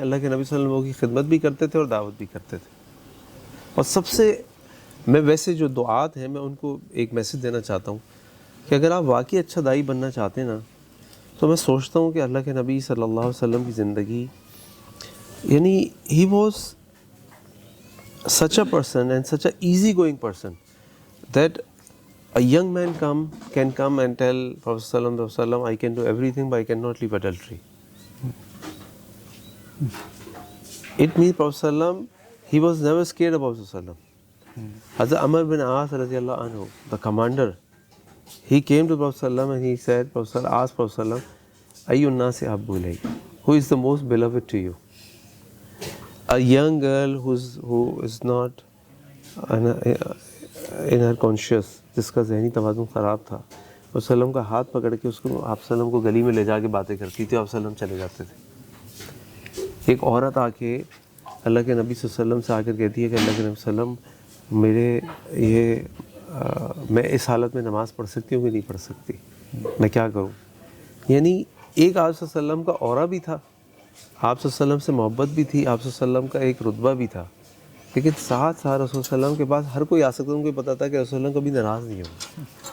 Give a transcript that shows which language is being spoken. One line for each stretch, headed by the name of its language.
Urdu: اللہ کے نبی صلی اللہ علیہ وسلم کی خدمت بھی کرتے تھے اور دعوت بھی کرتے تھے. اور سب سے میں ویسے جو دعات ہیں میں ان کو ایک میسج دینا چاہتا ہوں کہ اگر آپ واقعی اچھا داعی بننا چاہتے ہیں نا تو میں سوچتا ہوں کہ اللہ کے نبی صلی اللہ علیہ وسلم کی زندگی، یعنی
English: He was such a person and such a easy going person that a young man can come and tell Prophet sallallahu alaihi wasallam, I can do everything but I cannot leave adultery. It means Prophet sallam, he was never scared of Prophet sallam. Hazrat Amr bin As radiallahu anhu, the commander, he came to Prophet sallam and he said, asked Prophet sallam, ayyun nasi habbu ilayk, who is the most beloved to you? A young girl who is not in her conscious,
Urdu: جس کا ذہنی توازن خراب تھا، اس وسلم کا ہاتھ پکڑ کے اس کو آپ وسلم کو گلی میں لے جا کے باتیں کرتی تھی، آپ وسلم چلے جاتے تھے. ایک عورت آ کے اللہ کے نبی صلی اللہ علیہ وسلم سے آ کر کہتی ہے کہ اللہ کے نبی صلی اللہ علیہ وسلم میں اس حالت میں نماز پڑھ سکتی ہوں کہ نہیں پڑھ سکتی، میں کیا کروں؟ یعنی ایک آپ صلی اللہ علیہ وسلم کا اورا بھی تھا، آپ صلی اللہ علیہ وسلم سے محبت بھی تھی، آپ صلی اللہ علیہ وسلم کا ایک رتبہ بھی تھا، لیکن ساتھ رسول صلی اللہ علیہ وسلم کے پاس ہر کوئی آ سکتا ہے، ان کو پتہ تھا کہ رسول اللہ علیہ وسلم کبھی ناراض نہیں ہوگا.